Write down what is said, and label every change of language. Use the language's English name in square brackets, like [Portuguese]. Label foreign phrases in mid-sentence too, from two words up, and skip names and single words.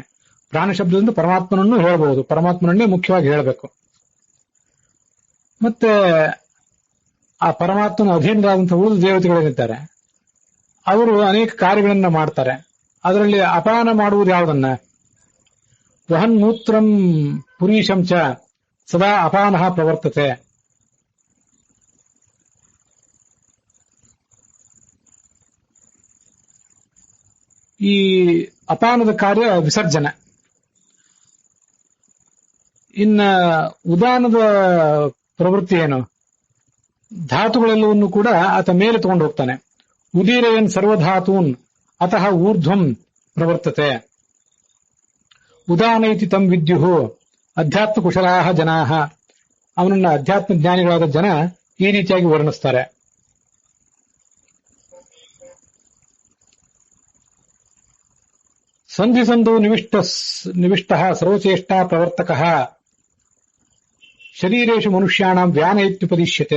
[Kannada] ಪ್ರಾಣ ಶಬ್ದದಿಂದ ಪರಮಾತ್ಮನನ್ನು ಹೇಳಬಹುದು, ಪರಮಾತ್ಮನನ್ನೇ ಮುಖ್ಯವಾಗಿ ಹೇಳಬೇಕು. ಮತ್ತೆ ಆ ಪರಮಾತ್ಮನ ಅಧೀನರಾದಂತಹ ಉಳಿದ ದೇವತೆಗಳೇನಿದ್ದಾರೆ ಅವರು ಅನೇಕ ಕಾರ್ಯಗಳನ್ನ ಮಾಡ್ತಾರೆ. ಅದರಲ್ಲಿ ಅಪಾನ ಮಾಡುವುದು ಯಾವುದನ್ನ? [Sanskrit] ವಹನ್ ಮೂತ್ರಂ ಪುರೀಶಂ ಚ ಸದಾ ಅಪಾನಃ ಪ್ರವರ್ತತೆ. [Kannada] ಈ ಅಪಾನದ ಕಾರ್ಯ ವಿಸರ್ಜನೆ. ಇನ್ನ ಉದಾನದ ಪ್ರವೃತ್ತಿ ಏನು? ಧಾತುಗಳೆಲ್ಲವನ್ನು ಕೂಡ ಆತ ಮೇಲೆ ತಗೊಂಡು ಹೋಗ್ತಾನೆ. [Sanskrit] ಉದೀರಯನ್ ಸರ್ವಧಾತೂನ್ ಅತಃ ಊರ್ಧ್ವಂ ಪ್ರವರ್ತತೆ. ಉದಾನ ಇತಿ ತಂ ವಿದ್ಯುಹು ಅಧ್ಯಾತ್ಮ ಕುಶಲಾಹ ಜನಾಹ. [Kannada] ಅವನನ್ನ ಅಧ್ಯಾತ್ಮ ಜ್ಞಾನಿಗಳಾದ ಜನ ಈ ರೀತಿಯಾಗಿ ವರ್ಣಿಸ್ತಾರೆ. [Sanskrit] ಸಂಧಿ ಸಂಧು ನಿವಿಷ್ಟ ಸರ್ವಚೇಷ್ಟಾ ಪ್ರವರ್ತಕ ಶರೀರೇಶು ಮನುಷ್ಯಾಣಂ ವ್ಯಾನ ಇತ್ಯುಪದಿಶ್ಯತೆ.